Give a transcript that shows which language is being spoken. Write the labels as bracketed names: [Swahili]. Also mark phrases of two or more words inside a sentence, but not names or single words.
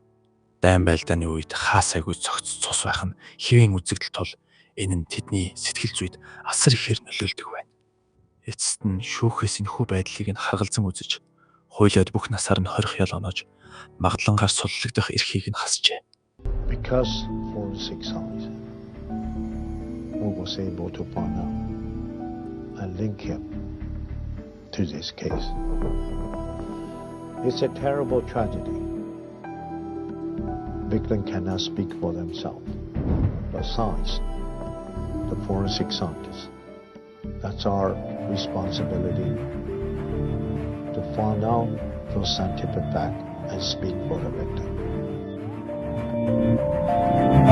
[Mongolian] Дайн байлдааны үед хаасайгүй цогц цус байх нь хэвийн үзэгдэл тул энэ нь тэдний сэтгэл зүйд асар ихээр нөлөөлдөг байна. Эцэст нь шүүхээс энэхүү байдлыг нь харгалзан үзэж Хулиод бүх насаар нь 20 ял оноож магадлангаар суллагдах эрхийг нь хасжээ. [English] Because forensic science was able to find out and link him to this case. It's a terrible tragedy. Victim cannot speak for themselves, but science, the forensic scientists, that's our responsibility to find out those scientific facts and speak for the victim.